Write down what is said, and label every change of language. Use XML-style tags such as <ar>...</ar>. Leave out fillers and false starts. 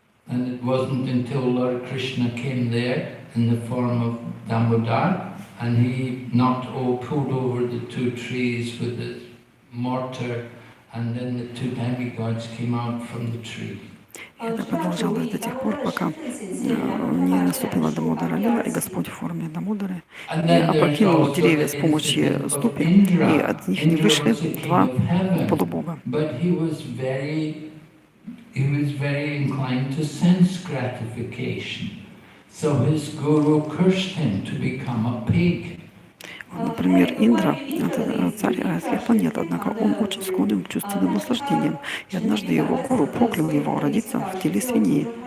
<en>And it wasn't until Lord Krishna came there in the form of Damodar, and he pulled over the two trees with the mortar, and then the two demigods came out from the tree.</en> <ru>Это продолжалось до тех пор, пока не наступила Дамодара Лила, и Господь в форме Дамодары опрокинул деревья с помощью ступи, и от них не вышли два полубога.</ru> <en>He was very inclined to sense gratification. So his guru cursed him to become a pig.</en> <ru>Например, Индра, это царь райских планет, однако он очень склонен к чувственным наслаждениям, и однажды его гуру проклял его родиться в теле свиньи.</ru>